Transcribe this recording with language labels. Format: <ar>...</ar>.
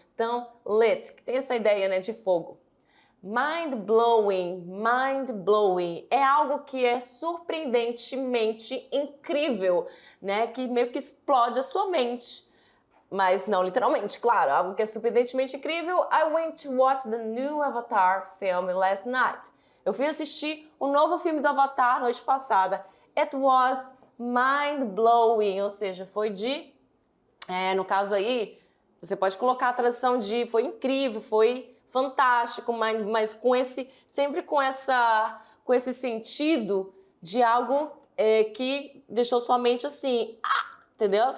<pt>Então, lit, que tem essa ideia, né, de fogo. Mind-blowing, mind-blowing é algo que é surpreendentemente incrível, né, que meio que explode a sua mente. Mas não literalmente, claro, algo que é surpreendentemente incrível.</pt> <en>I went to watch the new Avatar film last night.</en> <pt>Eu fui assistir o novo filme do Avatar noite passada.</pt> <en>It was mind-blowing,</en> <pt>ou seja, foi no caso aí, você pode colocar a tradução de foi incrível, foi fantástico, mas sempre com esse sentido de algo que deixou sua mente assim, entendeu?</pt>